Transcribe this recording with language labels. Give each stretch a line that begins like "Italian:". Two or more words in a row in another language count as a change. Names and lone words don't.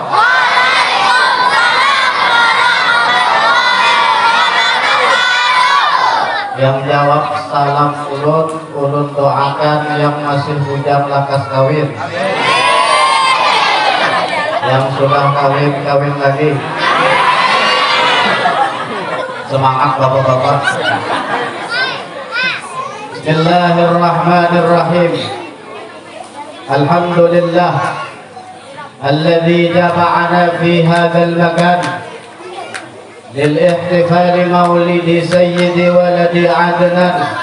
Banjar: Yang jawab salam ulun doakan yang masih bujang lakas kawin, yang sudah kawin lagi.
Indonesian: Semangat bapak-bapak.
Arabic: بسم الله الرحمن الرحيم. الحمد لله الذي جمعنا في هذا المكان للاحتفال مولد سيد ولد عدنان.